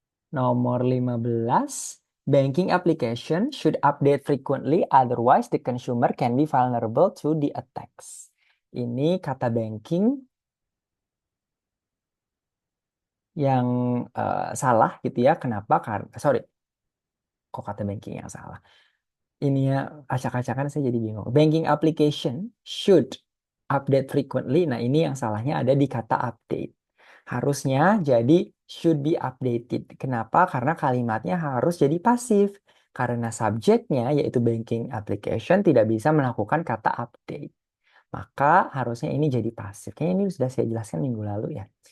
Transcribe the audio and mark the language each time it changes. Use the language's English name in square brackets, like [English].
[Indonesian] Nomor 15, [English] banking application should update frequently, otherwise the consumer can be vulnerable to the attacks. [Indonesian] Ini kata banking yang salah gitu ya. Kenapa? Karena, sorry, kok kata banking yang salah? Ini ya, acak-acakan saya jadi bingung. [English] Banking application should update frequently. [Indonesian] Nah, ini yang salahnya ada di kata update. Harusnya jadi [English] should be updated. [Indonesian] Kenapa? Karena kalimatnya harus jadi pasif. Karena subjeknya yaitu [English] banking application [Indonesian] tidak bisa melakukan kata update. Maka harusnya ini jadi pasif. Kayaknya ini sudah saya jelaskan minggu lalu ya.